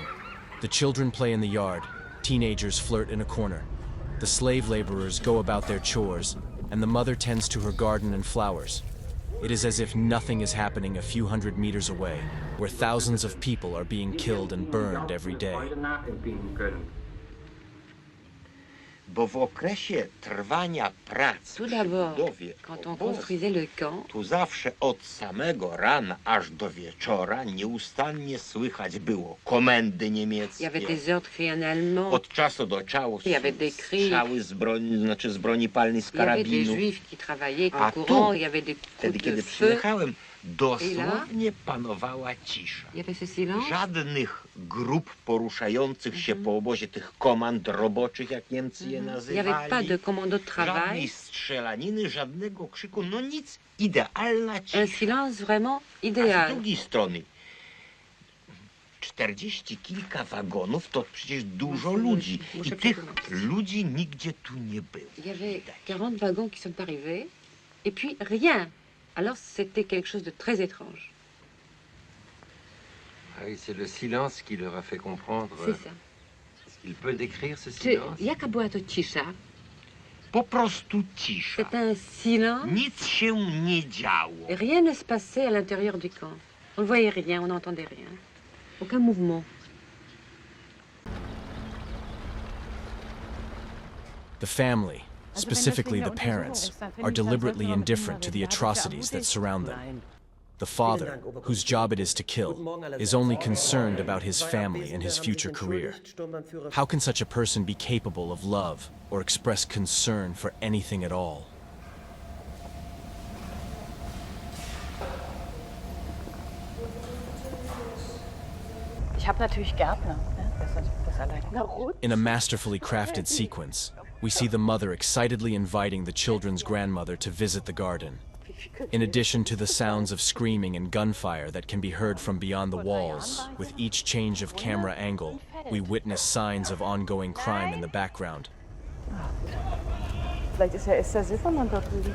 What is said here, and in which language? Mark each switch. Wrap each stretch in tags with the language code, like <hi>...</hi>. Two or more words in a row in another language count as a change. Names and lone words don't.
<en>The children play in the yard, teenagers flirt in a corner. The slave laborers go about their chores, and the mother tends to her garden and flowers. It is as if nothing is happening a few hundred meters away, where thousands of people are being killed and burned every day.</en> <pl>Bo w okresie trwania prac</pl> <fr>Tout</fr> <pl>przy</pl> <fr>d'abord,</fr> <pl>budowie</pl> <fr>quand on</fr> <pl>obozu,</pl> <fr>construisait le camp,</fr> <pl>tu zawsze od samego rana aż do wieczora nieustannie słychać było komendy</pl> <fr>il y avait</fr> <pl>niemieckie.</pl> <fr>des ordres criés en allemand,</fr> <pl>Od czasu do czasu</pl> <fr>Il y avait des cris.</fr> <pl>strzały z broni, znaczy z broni palnej, z</pl> <fr>il y avait des</fr> <pl>karabinu.</pl> <fr>juifs qui travaillaient</fr> <pl>A</pl> <fr>en courant, il y</fr> <pl>tu,</pl> <fr>avait des coups</fr> <pl>wtedy</pl> <fr>de</fr> <pl>kiedy</pl> <fr>feu,</fr> <pl>przyjechałem, dosłownie panowała cisza.</pl> <fr>il y avait ce silence.</fr> <pl>Żadnych grup poruszających się po obozie, tych komand roboczych, jak Niemcy je</pl> <fr>Il n'y avait</fr> <pl>nazywali.</pl> <fr>pas de commando de travail,</fr> <pl>Żadnej strzelaniny, żadnego krzyku, no nic, idealna</pl> <fr>un</fr> <pl>cisza.</pl> <fr>silence vraiment</fr> <pl>A z</pl> <fr>idéal.</fr> <pl>drugiej strony 40 kilka wagonów to przecież dużo ludzi i tych ludzi nigdzie tu nie było.</pl> <fr>Il y avait 40 wagons qui sont arrivés, et puis rien. Alors c'était quelque chose de très étrange. Ah oui, c'est le silence qui leur a fait comprendre. C'est ça. Est-ce qu'il peut décrire ce</fr> <pl>Czy</pl> <fr>silence?</fr> <pl>jaka była to cisza? Po prostu cisza.</pl> <fr>C'est un silence.</fr> <pl>Nic się nie działo.</pl> <fr>Rien ne se passait à l'intérieur du camp. On ne voyait rien, on n'entendait rien. Aucun mouvement.</fr> <en>The family, specifically the parents, are deliberately indifferent to the atrocities that surround them. The father, whose job it is to kill, is only concerned about his family and his future career. How can such a person be capable of love or express concern for anything at all?</en> <de>Ich habe natürlich Gärtner. Das allein.</de> <en>In a masterfully crafted sequence, we see the mother excitedly inviting the children's grandmother to visit the garden. In addition to the sounds of screaming and gunfire that can be heard from beyond the walls, with each change of camera angle, we witness signs of ongoing crime in the background.</en> <de>Vielleicht ist ja Esther Silbermann dort drüben.</de>